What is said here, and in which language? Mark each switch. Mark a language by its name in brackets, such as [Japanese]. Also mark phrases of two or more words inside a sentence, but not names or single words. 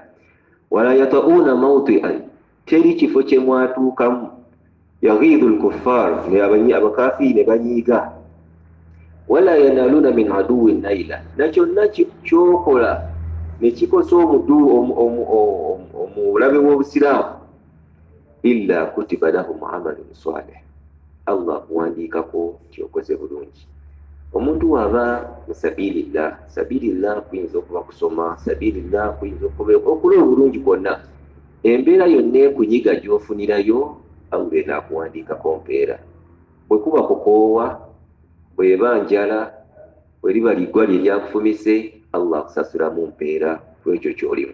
[Arabic] ولا يطئون موطئا, [Ganda] teri kifo kye mwatuukamu, [Arabic] يغيظ الكفار, [Ganda] abakafiiri ne banyiiga, [Arabic] ولا ينالون من عدو نيلا, [Ganda] nakyonna kyokola nekikosa omulabe w'obusiraamu, [Arabic] إلا كتب لهم عمل صالح, [Ganda] Allah akuwandiikako kyokoze bulungi. Omuntu waba musabilillah, sabilillah kuyinza okuba kusoma, sabilillah kuyinza okuba okukola obulungi kwonna, embeera yonna ekunyiga gy'ofunirayo, Allah enaakuwandiikako mpeera. Bwe kuba kukoowa, bw'eba njala, bwe liba liggwa lye lyakufumise, Allah akusasulamu mpeera kwekyo ky'olimu.